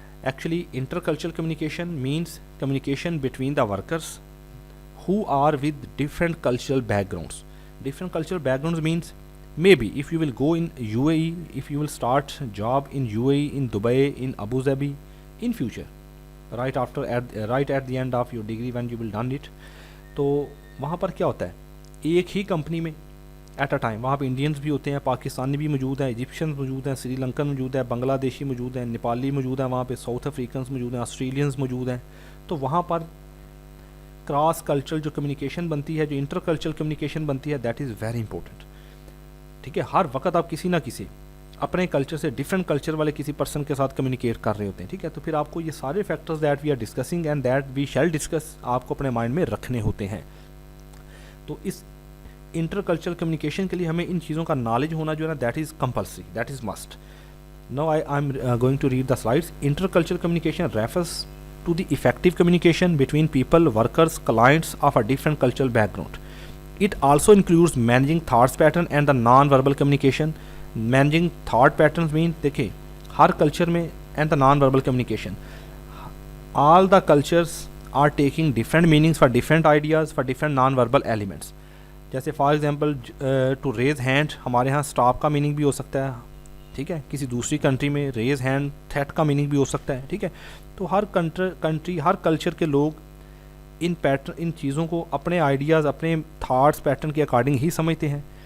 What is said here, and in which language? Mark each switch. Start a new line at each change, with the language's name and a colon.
English: Actually, intercultural communication means communication between the workers who are with different cultural backgrounds. Different cultural backgrounds means maybe if you will go in UAE, if you will start job in UAE, in Dubai, in Abu Dhabi in future, right at the end of your degree when you will done it.
Urdu: تو وہاں پر کیا ہوتا ہے, ایک ہی company میں at a time وہاں پہ Indians بھی ہوتے ہیں, پاکستانی بھی موجود ہیں, ایجپشنز موجود ہیں, سری لنکن موجود ہیں, بنگلہ دیشی موجود ہیں, نیپالی موجود ہیں, وہاں پہ ساؤتھ افریقنس موجود ہیں, آسٹریلینز موجود ہیں. تو وہاں پر کراس کلچرل جو کمیونیکیشن بنتی ہے, جو انٹر کلچرل کمیونیکیشن بنتی ہے,
English: That is very important.
Urdu: ٹھیک ہے, ہر وقت آپ کسی نہ کسی اپنے کلچر سے ڈفرینٹ کلچر والے کسی پرسن کے ساتھ کمیونیکیٹ کر رہے ہوتے ہیں. ٹھیک ہے, تو پھر آپ کو یہ سارے factors
English: that we are discussing and that we shall discuss
Urdu: آپ کو اپنے مائنڈ میں رکھنے ہوتے ہیں. تو اس انٹر کلچرل کمیونیکیشن کے لیے ہمیں ان چیزوں کا نالج ہونا جو ہے نا,
English: That is compulsory, that is must. Now I am going to read the slides. Intercultural communication refers to the effective communication between people, workers, clients of a different cultural background. It also includes managing thoughts pattern and the non-verbal communication. Managing thought patterns mean
Urdu: دیکھیں ہر culture میں
English: and the non-verbal communication. All the cultures are taking different meanings for different ideas for different non-verbal elements.
Urdu: جیسے for example to raise hand ہمارے ہاں stop کا meaning بھی ہو سکتا ہے. ٹھیک ہے, کسی دوسری کنٹری میں ریز ہینڈ تھریٹ کا میننگ بھی ہو سکتا ہے. ٹھیک ہے, تو ہر کنٹری ہر کلچر کے لوگ ان چیزوں کو اپنے آئیڈیاز اپنے تھاٹس پیٹرن کے اکارڈنگ ہی سمجھتے ہیں.